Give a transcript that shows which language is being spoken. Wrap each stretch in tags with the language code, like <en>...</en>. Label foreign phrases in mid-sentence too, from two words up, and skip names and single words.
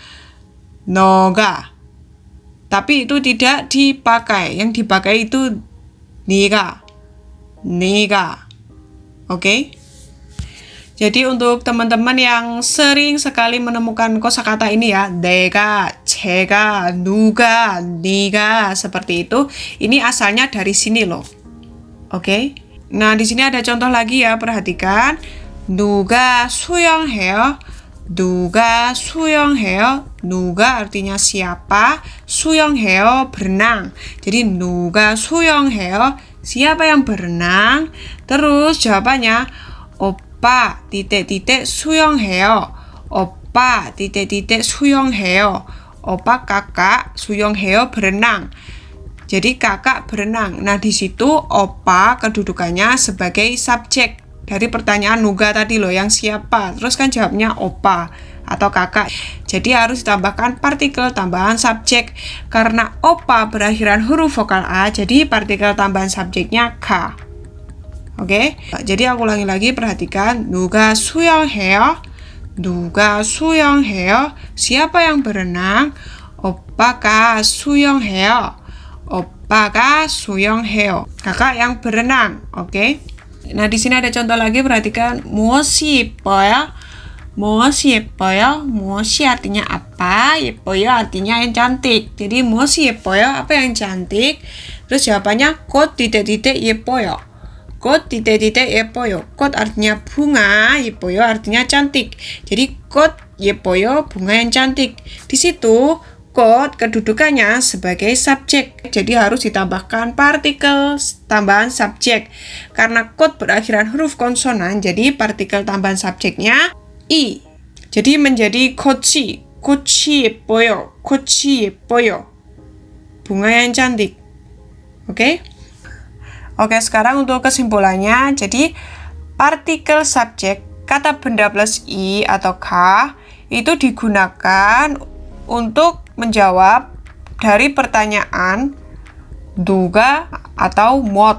<id>Noga. Tapi itu tidak dipakai. Yang dipakai itu niga. Niga. Oke? Jadi untuk teman-teman yang sering sekali menemukan kosakata ini ya,</id> <ko>내가, 제가, 누가, 네가</ko> <id>seperti itu, ini asalnya dari sini loh. Oke? Nah, di sini ada contoh lagi ya, perhatikan.</id> <ko>누가 수영해요? 누가 수영해요?</ko> <id>누가 artinya siapa, 수영해요 berenang.</id> <ko>Jadi 누가 수영해요?</ko> <id>Siapa yang berenang? Terus jawabannya 오빠 titik-titik 수영해요.</id> <ko>오빠 titik-titik 수영해요. 오빠 kakak 수영해요 berenang.</ko> <id>Jadi kakak berenang. Nah, di situ opa kedudukannya sebagai subjek dari pertanyaan nuga tadi loh, yang siapa. Terus kan jawabnya opa atau kakak. Jadi harus ditambahkan partikel tambahan subjek. Karena opa berakhiran huruf vokal A, jadi partikel tambahan subjeknya ka. Oke, jadi aku ulangi lagi, perhatikan.</id> <ko>누가 수영해요? 누가 수영해요?</ko> <id>Siapa yang berenang?</id> <ko>오빠가 수영해요. 오빠가 수영해요.</ko> <id>Kakak yang berenang. Oke. Nah, di sini ada contoh lagi, perhatikan.</id> <ko>무엇이 예뻐요? 무엇이 예뻐요?</ko> <id>무엇이 artinya apa? 예뻐요 artinya yang cantik.</id> <ko>Jadi 무엇이 예뻐요?</ko> <id>Apa yang cantik? Terus jawabannya 꽃 titik-titik 예뻐요. 꽃 titik-titik 예뻐요. 꽃 artinya bunga, 예뻐요 artinya cantik.</id> <ko>Jadi 꽃 예뻐요,</ko> <id>bunga yang cantik. Di situ 꽃 kedudukannya sebagai subjek. Jadi harus ditambahkan partikel tambahan subjek. Karena 꽃 berakhiran huruf konsonan, jadi partikel tambahan subjeknya i. Jadi menjadi</id> <ko>꽃이. 꽃이 예뻐요. 꽃이 예뻐요.</ko> <id>bunga yang cantik. Oke? Oke, sekarang untuk kesimpulannya, jadi partikel subjek kata benda plus i atau k itu digunakan untuk menjawab dari pertanyaan 누가 atau what.</id>